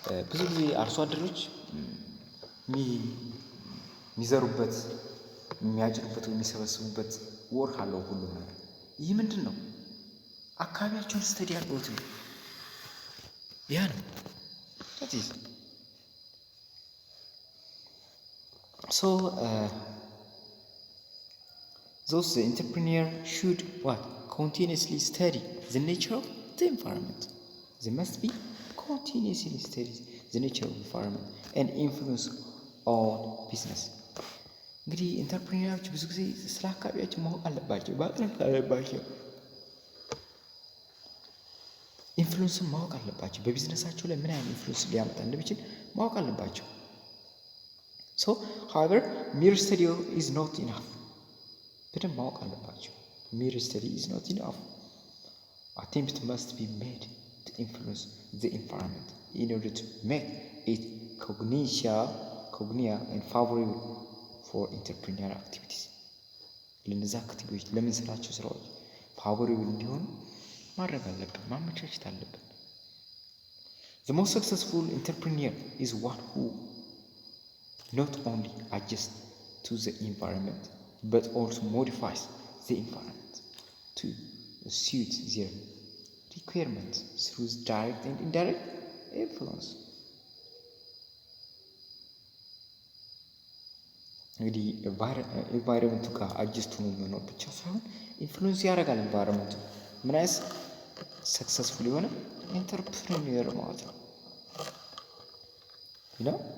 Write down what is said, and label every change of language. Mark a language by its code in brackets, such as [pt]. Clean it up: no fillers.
[am] ብዙ ጊዜ አርሶ አደሮች የሚዘሩበት የሚያጭዱበት የሚሰበስቡበት ወር አለው ሁሉም ነገር። ይህ ምንድን ነው? አካባቢያቸውን ስተዲ አድርገውት ነው። ያ ነው [en] so those entrepreneur should what? Continuously study the nature of the environment. They must be continuously study the nature of the environment and influence on business. [am] እንግዲህ ኢንተርፕሪነሮች ብዙ ጊዜ ስለ አካባቢያቸው ማወቅ አለባቸው፣ ማጥናት አለባቸው፣ ኢንፍሉዌንስን ማወቅ አለባቸው። በቢዝነሳቸው ላይ ምን አይነት ኢንፍሉዌንስ ሊያመጣ እንደሚችል ማወቅ አለባቸው። [en] So however, mere study is not enough. [am] በደንብ ማወቅ አለባቸው። [en] mere study is not enough. Attempt must be made to influence the environment in order to make it cognitive and favorable for entrepreneurial activities. [am] ለነዛ አክቲቪቲዎች ለምንሰራቸው ስራዎች ፋቮሬብል እንዲሆኑ ማድረግ አለብን፣ ማመቻቸት አለብን። [en] The most successful entrepreneur is one who not only adjusts to the environment but also modifies the environment to suit their requirements through direct and indirect influence. [am] እንግዲህ ኤንቫይሮንመንቱ ጋር አጀስት ሆኖ መኖር ብቻ ሳይሆን ኢንፍሉዌንስ ያደርጋል ኤንቫይሮንመንቱ። ምን አይነት ሰክሰስፉል የሆነ ኢንተርፕሪነር ማለት ነው ነው